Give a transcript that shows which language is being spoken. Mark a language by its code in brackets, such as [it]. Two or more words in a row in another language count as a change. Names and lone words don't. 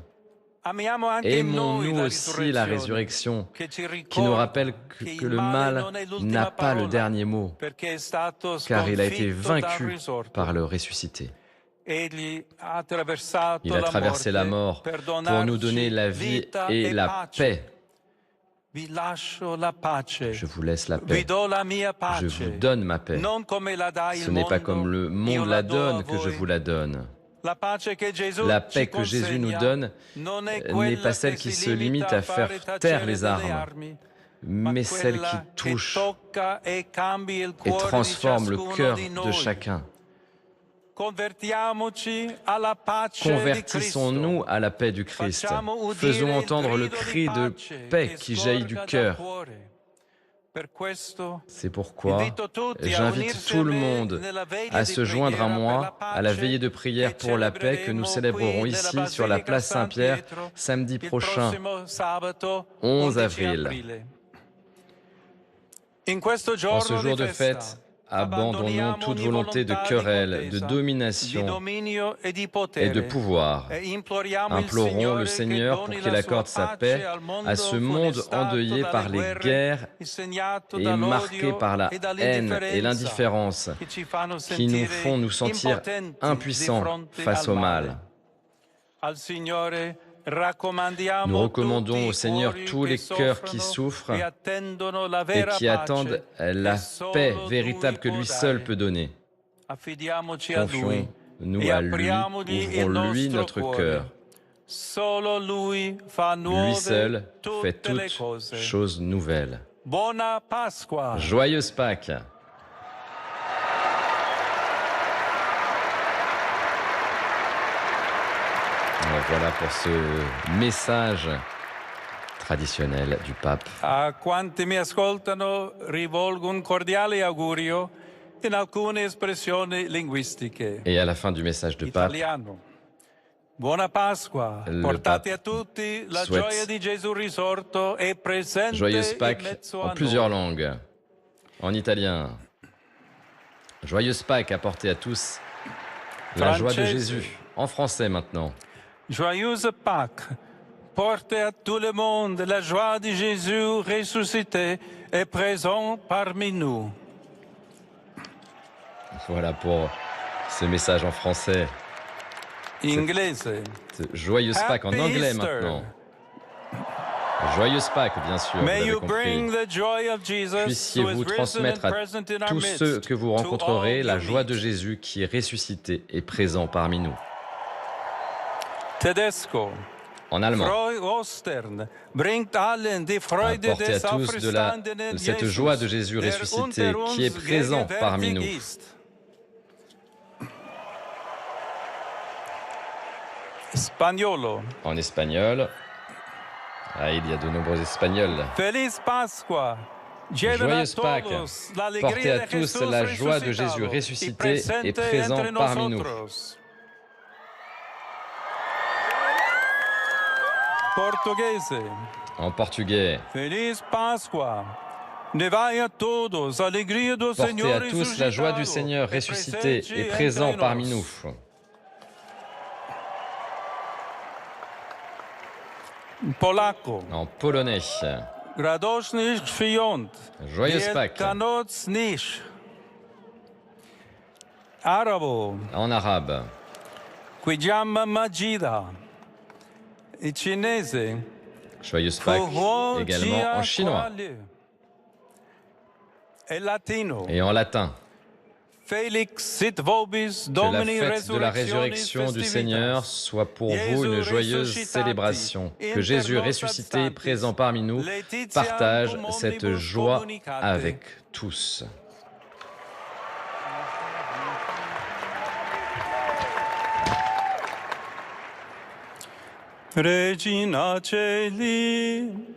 [fr] Aimons-nous aussi la résurrection, qui nous rappelle que le mal n'a pas le dernier mot, car il a été vaincu par le ressuscité. Il a traversé la mort pour nous donner la vie et la paix. Je vous laisse la paix. [it] Vi do la mia [fr] Je [it] pace. [fr] vous donne ma paix. [it] Non come la dà il [fr] Ce n'est pas [it] mondo, [fr] comme le [it] io [fr] monde [it] la [fr] la [it] do a [fr] donne que je [it] voi. [fr] vous la donne. [it] La pace che Gesù [fr] La [it] ci [fr] paix que Jésus nous [it] consegna [fr] donne [it] non è [fr] n'est [it] quella [fr] pas celle [it] che [fr] qui [it] si [fr] se limite à faire [it] fare [fr] taire [it] tacere [fr] les [it] delle [fr] armes, [it] armi, [fr] mais celle qui [it] quella che [fr] touche [it] tocca e cambia il [fr] et [it] cuore di [fr] transforme le [it] ciascuno [fr] cœur [it] di [fr] de [it] noi. [fr] chacun. [it] Convertiamoci alla pace di [fr] Convertissons-nous [it] Cristo. [fr] à la paix du Christ. [it] Facciamo udire [fr] Faisons [it] il [fr] entendre le [it] grido [fr] cri [it] di [fr] de [it] pace [fr] paix [it] che [fr] qui jaillit du [it] scorga dal [fr] cœur. [it] cuore. Per questo [fr] C'est pourquoi [it] invito tutti a [fr] j'invite [it] unirsi [fr] tout [it] a [fr] le [it] me [fr] monde [it] nella veglia [fr] à [it] di [fr] se joindre à [it] preghiera per [fr] moi [it] la [fr] à la [it] pace [fr] veillée de prière [it] che [fr] pour la paix que nous célébrerons [it] célébreremo [fr] ici [it] qui [fr] sur la [it] nella [fr] place [it] Basilica San [fr] Saint-Pierre [it] Pietro [fr] samedi [it] il [fr] prochain, [it] prossimo sabato 11 [fr] 11 avril. [it] aprile. In questo [fr] En ce [it] giorno [fr] jour [it] di [fr] de [it] festa, [fr] fête, abandonnons toute volonté de querelle, de [it] di [fr] domination [it] dominio e di [fr] et [it] potere [fr] de pouvoir. [it] e imploriamo il [fr] Implorons le [it] Signore [fr] Seigneur [it] che [fr] pour [it] doni [fr] qu'il [it] la sua [fr] accorde sa [it] pace [fr] paix [it] al mondo [fr] à ce monde [it] funestato [fr] endeuillé [it] dalle [fr] par les [it] guerre, [fr] guerres [it] insegnato [fr] et marqué [it] dall'odio [fr] par la [it] e [fr] haine et l'indifférence [it] che ci fanno [fr] qui nous font nous sentir [it] impotenti [fr] impuissants [it] di fronte [fr] face [it] al [fr] au [it] male. [fr] mal. [it] Al Signore raccomandiamo [fr] Nous recommandons [it] tutti [fr] au [it] i [fr] Seigneur [it] cuori [fr] tous [it] che [fr] les cœurs qui [it] soffrono [fr] souffrent [it] e attendono la [fr] et [it] vera [fr] qui attendent [it] pace [fr] la [it] che solo [fr] paix [it] Lui [fr] véritable que [it] può [fr] lui seul [it] dare. [fr] peut donner. [it] Affidiamoci a Lui [fr] Confions-nous [it] e [fr] à lui, [it] apriamogli il [fr] ouvrons-lui [it] nostro [fr] notre [it] cuore. [fr] cœur. [it] Solo Lui fa [fr] Lui [it] nuove [fr] seul fait [it] tutte le [fr] toutes [it] cose. [fr] choses nouvelles. [it] Buona Pasqua! [fr] Joyeuse Pâques! Voilà pour ce message traditionnel du pape. [it] A quanti mi ascoltano rivolgo un cordiale augurio in alcune espressioni linguistiche. [fr] Et à la fin du message de pape, [it] Italiano. Buona Pasqua. [fr] Le [it] Portate [fr] pape [it] a tutti la [fr] souhaite [it] gioia di Gesù risorto e presente [fr] Joyeuse [it] in [fr] Pâques [it] mezzo [fr] en [it] a [fr] plusieurs [it] noi. [fr] langues. En italien. Joyeuse Pâques apportez à tous la joie de [it] Francese. [fr] Jésus. En français maintenant. Joyeuse Pâques. Porte à tout le monde la joie de Jésus ressuscité et présent parmi nous. Voilà pour ce message en français. [it] Inglese. [fr] Joyeuse Pâques en [en] Happy [fr] anglais [en] Easter. [fr] maintenant. Joyeuse Pâques, bien sûr, vous [en] May [fr] l'avez [en] you [fr] compris. [en] bring the joy of Jesus who [fr] Puissiez-vous [en] is risen and [fr] transmettre à [en] present in our [fr] tous [en] midst [fr] ceux que vous [en] to [fr] rencontrerez [en] all [fr] la [en] you [fr] joie de [en] meet. [fr] Jésus qui est ressuscité et présent parmi nous. [it] Tedesco. [fr] En allemand. [de] Freu Ostern bringt allen die Freude [fr] Apportez à [de] des [fr] tous [de] auferstandenen [fr] de cette [de] Jesus, [fr] joie de Jésus [de] der [fr] ressuscité [de] unter uns [fr] qui est présent parmi nous. [de] gegenwärtig ist. [it] Spagnolo. [fr] En espagnol. Ah, il y a de nombreux espagnols. [es] Feliz Pascua. Lleven a [fr] Joyeuse Pâques. [es] todos la alegría [fr] Portez à [es] de [fr] tous [es] Jesús [fr] la joie de Jésus [es] resucitado [fr] ressuscité [es] y presente [fr] et présent [es] entre [fr] parmi nous. [es] nosotros. Portuguese. [fr] En portugais. [pt] Feliz Pasqua. Levai a todos a alegria do [fr] Portez [pt] Senhor [fr] à tous la joie du Seigneur ressuscité et présent parmi nous. [it] Polacco. [fr] En polonais. [pl] Radosny świąt. [fr] Joyeuse Pâques. [pl] Wielkanocny. Arabo. [fr] En arabe. Quijama Majida. Et cinese. Joyeuse Pâques également en chinois [it] Et latino. [fr] et en latin. [la] Felix sit vobis [fr] Que la [la] Domini [fr] fête de la résurrection du Seigneur soit pour vous une joyeuse célébration. Que Jésus ressuscité, présent parmi nous, partage cette joie avec tous. [la] Regina Celi,